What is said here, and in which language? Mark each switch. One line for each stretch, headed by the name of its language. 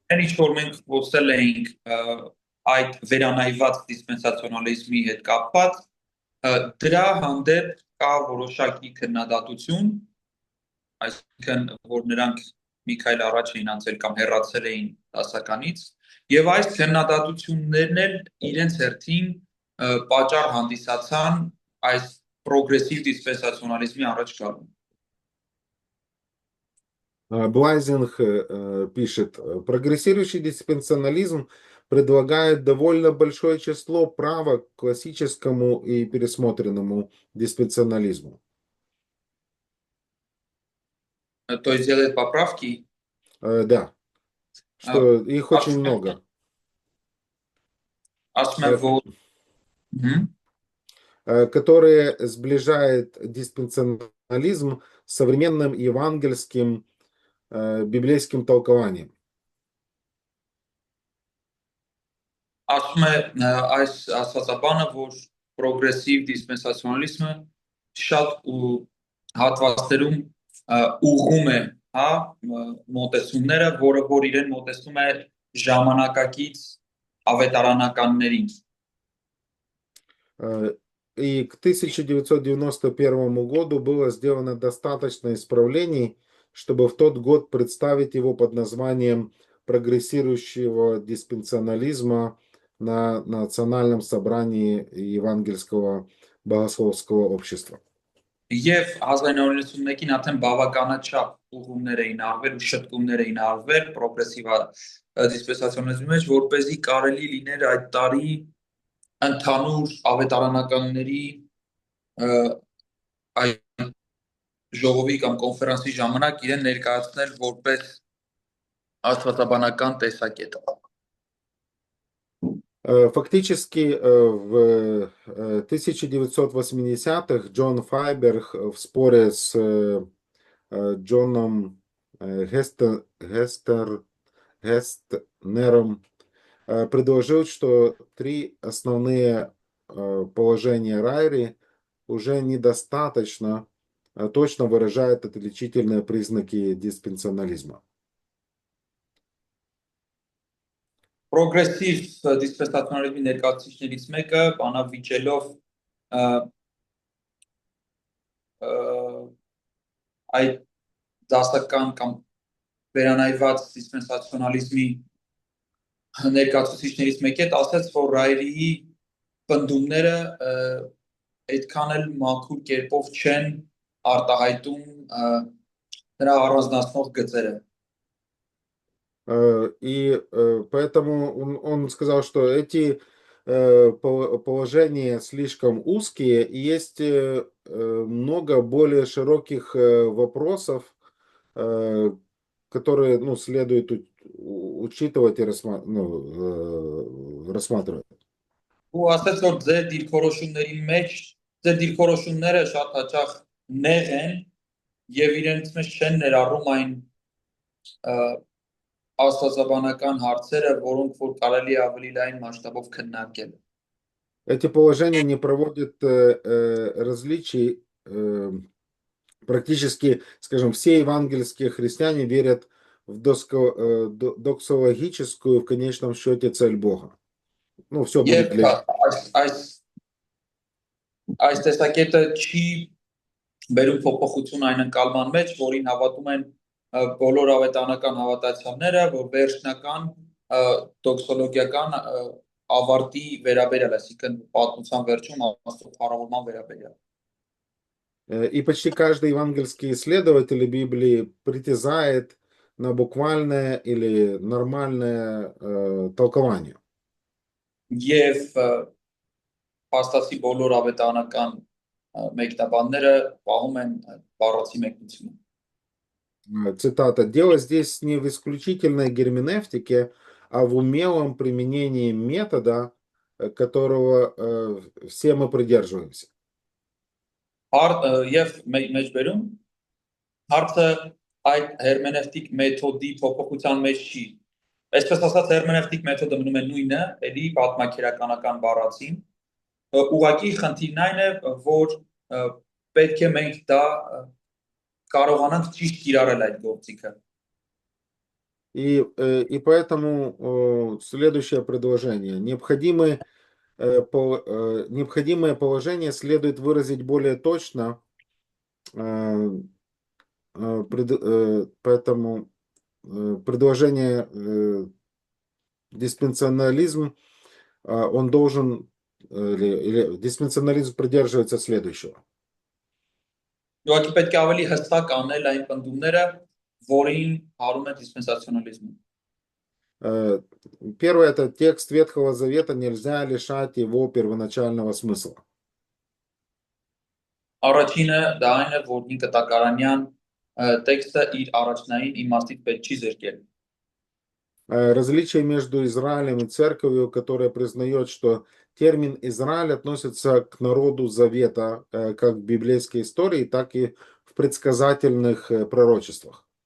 Armenian: Ինչ որ մենք խոսել ենք այդ վերանայված դիսպենսացիոնալիզմի հետ կապված, դրա հանդեպ կա որոշակի քննադատություն, այսինքն որ նրանք մի քայլ առաջ էին անցել կամ հեռացել էին դասականից, եւ այս քննադատություններն էլ իրենց հերթին պատճառ հանդիսացան այս պրոգրեսիվ դիսպենսացիոնալիզմի առաջ գալուն։
Russian: Блайзинг пишет, прогрессирующий диспенсионализм предлагает довольно большое число правок к классическому и пересмотренному диспенсионализму. То есть делает поправки? Да, что их очень много. Которые сближает диспенсионализм с современным евангельским библейским толкованием.
Armenian: Ասում է այս ասացաբանը, որ պրոգրեսիվ դիսպենսացիոնալիզմը շատ հատվածներում ուղղում է, հա, մոտեցումները, որը որ իրեն մոտեցնում է ժամանակակից ավետարանականներին։
Russian: И к 1991 году было сделано достаточно исправлений, чтобы в тот год представить его под названием прогрессирующего диспенсионализма на Национальном собрании Евангельского богословского общества.
Armenian: Եվ 1991-ին արդեն բավականաչափ ուղղումներ էին արվել ու շտկումներ էին արվել պրոգրեսիվ դիսպենսացիոնալիզմի մեջ, որպեսզի կարելի լիներ այդ տարի ընդհանուր ավետարանականների այդ ժողովի կամ կոնֆերանսի ժամանակ իրեն ներկայացնել որպես աստվածաբանական տեսակետ։
Russian: Фактически в 1980-х Джон Файберг в споре с Джоном Гестернером предложил, что три основные положения Райри уже недостаточно точно выражают отличительные признаки диспенсионализма.
Armenian: Պրոգրեսիվ դիսպենսացիոնալիզմի ներկայացուցիչներից մեկը բանավիճելով այդ դասական կամ վերանայված դիսպենսացիոնալիզմի ներկայացուցիչներից մեկը ասաց, որ Ռայրիի պնդումները այդքան էլ մաքուր կերպով չեն արտահայտում նրա առանձնացնող գծերը։
Russian: И поэтому он сказал, что эти положения слишком узкие, и есть много более широких вопросов, которые следует учитывать и рассматривать.
Armenian: Ու ասաց, որ ձեր դիրքորոշումների մեջ ձեր դիրքորոշումները շատ հաճախ նեղ են եւ իրենց մեջ չեն ներառում այն աստվածաբանական հարցերը, որոնք որ կարելի է ավելի լայն մասշտաբով քննարկել։
Russian: Эти положения не проводят различий. Практически, скажем, все евангельские христиане верят в доксологическую, в конечном счете, цель Бога. Ну, все будет для...
Armenian: Այս տեսակետը չի բերում փոփոխություն այն ընկալման մեջ, որին հավատում են բոլոր ավետարանական հավատացյալները, որ վերջնական դոքսոլոգիական ավարտի վերաբերյալ, այսինքն պատմության վերջում Աստծո փառավորման վերաբերյալ։
Russian: И почти каждый евангельский исследователь Библии притязает на буквальное или нормальное толкование.
Armenian: Եվ փաստացի բոլոր ավետարանական մեկնաբանները պահում են բառացի մեկնությունը։
Russian: Цитата: «Дело здесь не в исключительной герменевтике, а в умелом применении метода, которого все мы придерживаемся».
Armenian: Եվ մեջբերում հարցը այդ հերմենևտիկ մեթոդի փոփոխության մեջ չի։ Այսպես ասած, հերմենևտիկ մեթոդը մնում է նույնը, էլի պատմաքերականական բառացին։ Ուղղակի խնդիրն այն է, որ պետք է մենք դա կարողանանք ճիշտ կիրառել այդ գործիքը։
Russian: И поэтому следующее предложение. Необходимое положение следует выразить более точно, поэтому предложение диспенсионализм, он должен, или диспенсионализм придерживается следующего.
Armenian: Ուղղակի պետք է ավելի հստակ անել այն պնդումները, որին հարում է դիսպենսացիոնալիզմը։
Russian: Первое — это текст Ветхого Завета, нельзя лишать его первоначального смысла.
Armenian: Առաջինը դա այն է, որ կտակարանյան տեքստը իր առաջնային իմաստից պետք չի զրկել։
Russian: Различие между Израилем и церковью, которая признает, что термин Израиль относится к народу Завета, как в библейской истории, так и в предсказательных пророчествах.